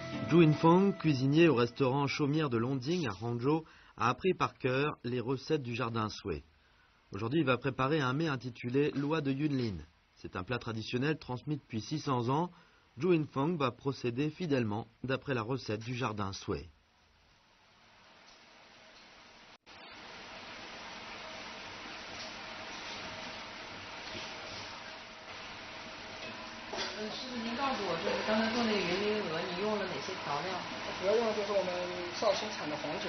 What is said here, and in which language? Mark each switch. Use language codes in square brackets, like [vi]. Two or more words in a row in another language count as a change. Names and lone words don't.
[fr] Zhu Yinfeng, cuisinier au restaurant Chaumière de Londing à Hangzhou, a appris par cœur les recettes du jardin Sui. Aujourd'hui, il va préparer un mets intitulé Loi de Yunlin. C'est un plat traditionnel transmis depuis 600 ans. Zhu Yinfeng va procéder fidèlement d'après la recette du jardin Sui. [zh] 主要用的就是我们绍兴产的黄酒。